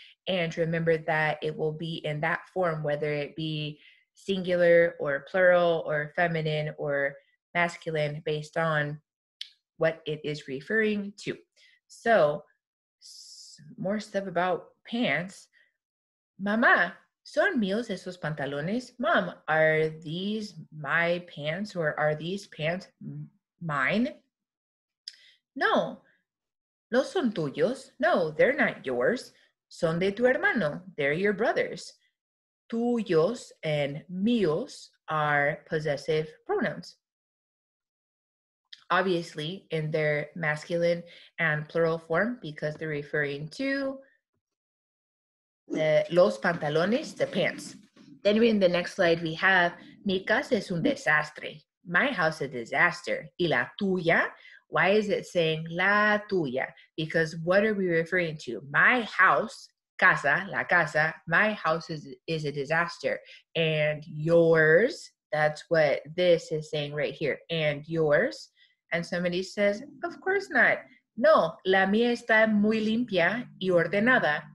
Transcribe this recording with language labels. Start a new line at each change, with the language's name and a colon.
English: and remember that it will be in that form, whether it be singular or plural or feminine or masculine, based on what it is referring to. So, more stuff about pants.
Spanish: Mamá, ¿son míos esos pantalones?
English: Mom, are these my pants, or are these pants mine? No.
Spanish: ¿No son tuyos?
English: No, they're not yours.
Spanish: Son de tu hermano.
English: They're your brothers. Tuyos and míos are possessive pronouns. Obviously, in their masculine and plural form, because they're referring to los pantalones, the pants. Then in the next slide, we have,
Spanish: mi casa es un desastre.
English: My house is a disaster.
Spanish: Y la tuya?
English: Why is it saying la tuya? Because what are we referring to? My house, casa, la casa, my house is a disaster. And yours, that's what this is saying right here. And yours. And somebody says, of course not.
Spanish: No, la mía está muy limpia y ordenada.